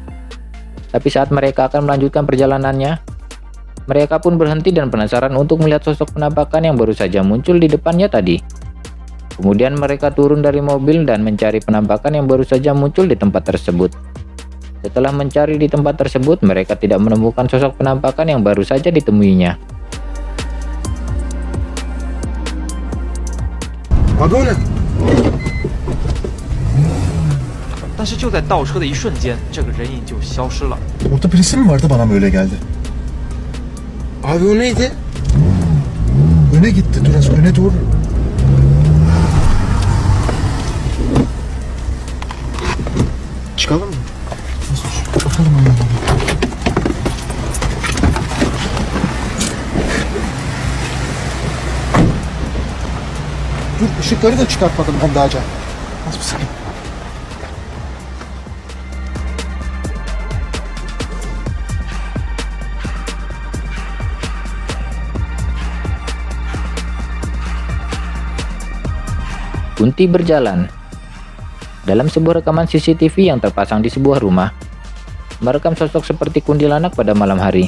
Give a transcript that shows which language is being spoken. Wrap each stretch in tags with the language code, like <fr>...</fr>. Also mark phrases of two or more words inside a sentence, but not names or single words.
<id>Tapi saat mereka akan melanjutkan perjalanannya, mereka pun berhenti dan penasaran untuk melihat sosok penampakan yang baru saja muncul di depannya tadi. Kemudian mereka turun dari mobil dan mencari penampakan yang baru saja muncul di tempat tersebut. Setelah mencari di tempat tersebut, mereka tidak menemukan sosok penampakan yang baru saja ditemuinya. Wagona.</id> <zh>但是就在倒车的一瞬间，这个人影就消失了。</zh> <tr>Orada birisi mi vardı bana mı öyle geldi? Abi o neydi? Öne gitti biraz öne doğru. Çıkalım mı? Bakalım ona. Dur ışıkları da çıkartmadım ben daha önce. Az bir saniye.</tr> <id>Kunti berjalan. Dalam sebuah rekaman CCTV yang terpasang di sebuah rumah, merekam sosok seperti kuntilanak pada malam hari.</id>